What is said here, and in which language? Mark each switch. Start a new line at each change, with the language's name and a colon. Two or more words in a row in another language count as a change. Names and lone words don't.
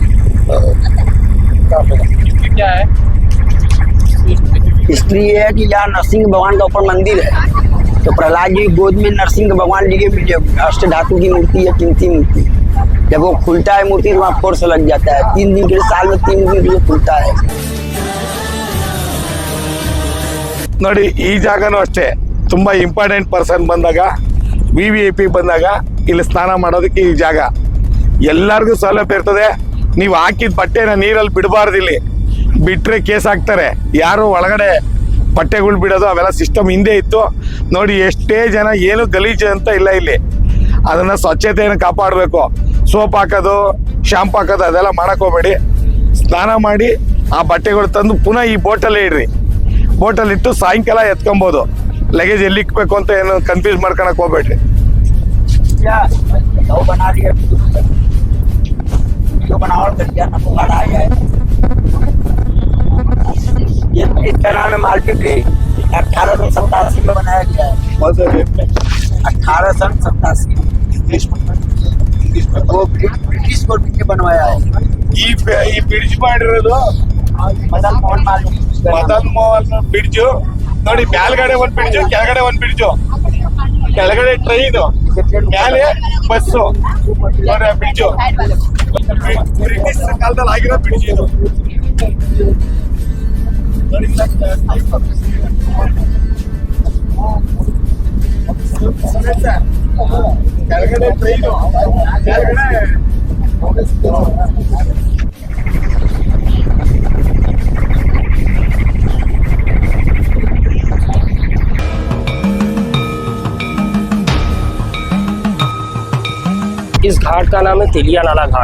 Hindi: क्या है इसलिए है कि यहाँ नरसिंह भगवान का ऊपर मंदिर है। तो प्रहलाद जी गोद में नरसिंह भगवान जी के मिले अष्ट धातु की मूर्ति है, कीमती मूर्ति। जब वो खुलता है मूर्ति तो वहाँ फोर्स लग जाता है। 3 दिन के लिए, साल में 3 दिन के लिए खुलता है।
Kannada: ನೋಡಿ, ಈ ಜಾಗನೂ ಅಷ್ಟೇ ತುಂಬಾ
English: important person
Kannada: ಬಂದಾಗ, VIP ಬಂದಾಗ ಇಲ್ಲಿ ಸ್ನಾನ ಮಾಡೋದಕ್ಕೆ ಈ ಜಾಗ ಎಲ್ಲರಿಗೂ ಸೌಲಭ್ಯ ಇರ್ತದೆ. ನೀವು ಹಾಕಿದ ಬಟ್ಟೆನ ನೀರಲ್ಲಿ ಬಿಡಬಾರ್ದು. ಇಲ್ಲಿ ಬಿಟ್ರೆ ಕೇಸ್ ಹಾಕ್ತಾರೆ. ಯಾರು ಒಳಗಡೆ ಬಟ್ಟೆಗಳು ಬಿಡೋದು ಅವೆಲ್ಲ ಸಿಸ್ಟಮ್ ಹಿಂದೆ ಇತ್ತು. ನೋಡಿ, ಎಷ್ಟೇ ಜನ ಏನು ಗಲೀಜು ಅಂತ ಇಲ್ಲ ಇಲ್ಲಿ. ಅದನ್ನ ಸ್ವಚ್ಛತೆಯನ್ನು ಕಾಪಾಡಬೇಕು. ಸೋಪ್ ಹಾಕೋದು, ಶಾಂಪು ಹಾಕೋದು ಅದೆಲ್ಲ ಮಾಡಕ್ ಹೋಗ್ಬೇಡಿ. ಸ್ನಾನ ಮಾಡಿ ಆ ಬಟ್ಟೆಗಳು ತಂದು ಪುನಃ ಈ ಬೋಟಲ್ಲೇ ಇಡ್ರಿ. ಬೋಟಲ್ಲಿ ಇಟ್ಟು ಸಾಯಂಕಾಲ ಎತ್ಕೊಬೋದು. ಲಗೇಜ್ ಎಲ್ಲಿ ಇಕ್ಬೇಕು ಅಂತ ಏನು ಕನ್ಫ್ಯೂಸ್ ಮಾಡ್ಕೊಳಕ್ ಹೋಗ್ಬೇಡ್ರಿ.
Hindi: इसका नाम है मार्केट। 1887 में बनाया गया है। 1887 वो
English: British government
Hindi: ने बनवाया है।
Kannada: ಈ ಬ್ರಿಡ್ಜ್ ಮಾಡಿರೋದು मदन मोहन मालवीय। ಮದನ್ ಮೋಹನ್ ಬ್ರಿಡ್ಜ್ ನೋಡಿ. ಮೇಲ್ಗಡೆ ಒಂದ್ ಬ್ರಿಡ್ಜ್, ಕೆಳಗಡೆ ಒಂದ್ ಬ್ರಿಡ್ಜ್. ಕೆಳಗಡೆ ಟ್ರೈನ್, ಮೇಲೆ ಬಸ್ಸು ಬ್ರಿಡ್ಜು ಬ್ರಿಟಿಷ್ ಕಾಲದಲ್ಲಿ ಆಗಿರೋ ಬ್ರಿಡ್ಜ್ ಇದು. ಕೆಳಗಡೆ ಟ್ರೈನು ಕೆಳಗಡೆ
Hindi: इस घाट का नाम है तेलिया नाला घाट।